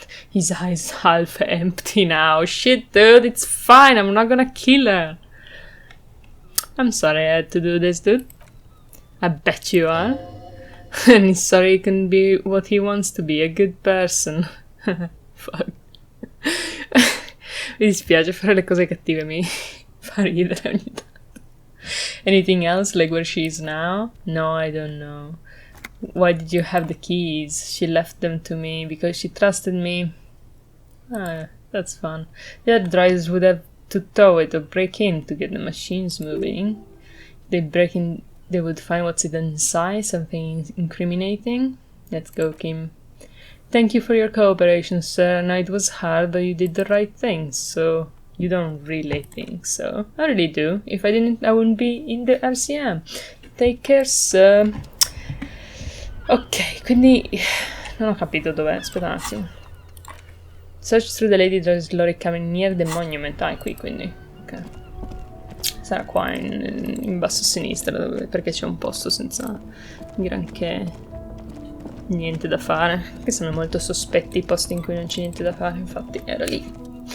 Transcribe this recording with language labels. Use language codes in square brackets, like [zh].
[en] His eyes half empty now. Shit, dude, it's fine. I'm not gonna kill her. I'm sorry I had to do this, dude. I bet you are. And he's sorry he can be what he wants to be, a good person. Fuck. [it] Mi dispiace fare le cose cattive, mi fa ridere ogni tanto. [en] Anything else, like where she is now? No, I don't know. Why did you have the keys? She left them to me because she trusted me. That's fun. The other drivers would have to tow it or break in to get the machines moving. They break in, they would find what's inside, something incriminating. Let's go, Kim. Thank you for your cooperation, sir. I know it was hard, but you did the right thing, so you don't really think so. I really do. If I didn't, I wouldn't be in the RCM. Take care, sir. [it] Ok, quindi non ho capito dov'è, aspetta un attimo. [en] Search through the lady driver's lorry coming near the monument. [it] Ah, è qui quindi. Ok. Sarà qua in basso a sinistra, perché c'è un posto senza granché niente da fare. Che sono molto sospetti i posti in cui non c'è niente da fare, infatti era lì.